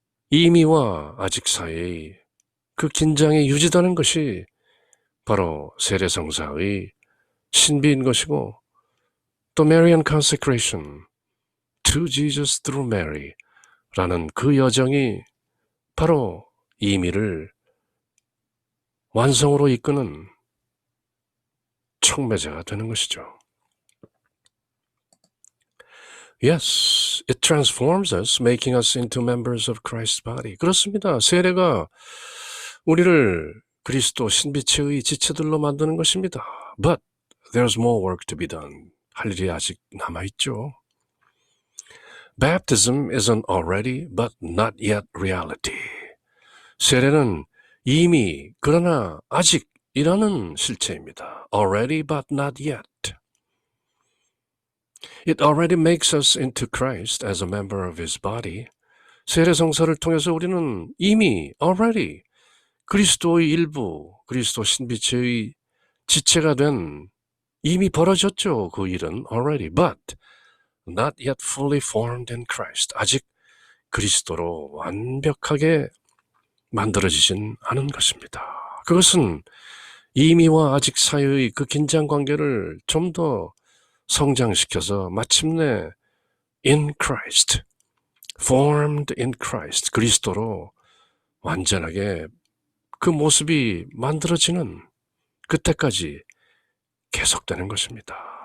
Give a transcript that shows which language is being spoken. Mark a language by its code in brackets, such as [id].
[ko] 이미와 아직 사이의 그 긴장이 유지되는 것이 바로 세례성사의 신비인 것이고, 또 [en] Marian consecration to Jesus through Mary [ko] 라는 그 여정이 바로 이미를 완성으로 이끄는 촉매제가 되는 것이죠. [en] Yes, it transforms us, making us into members of Christ's body. [ko] 그렇습니다. 세례가 우리를 그리스도 신비체의 지체들로 만드는 것입니다. [en] But there's more work to be done. [ko] 할 일이 아직 남아있죠. [en] Baptism is an already but not yet reality. [ko] 세례는 이미 그러나 아직이라는 실체입니다. [en] Already but not yet. It already makes us into Christ as a member of His body. [ko] 세례성사를 통해서 우리는 이미 already 그리스도의 일부, 그리스도 신비체의 지체가 된, 이미 벌어졌죠. 그 일은 already, [en] but not yet fully formed in Christ. [ko] 아직 그리스도로 완벽하게 만들어지진 않은 것입니다. 그것은 이미와 아직 사이의 그 긴장관계를 좀 더 성장시켜서 마침내 [en] in Christ, formed in Christ, [ko] 그리스도로 완전하게 그 모습이 만들어지는 그때까지 계속되는 것입니다.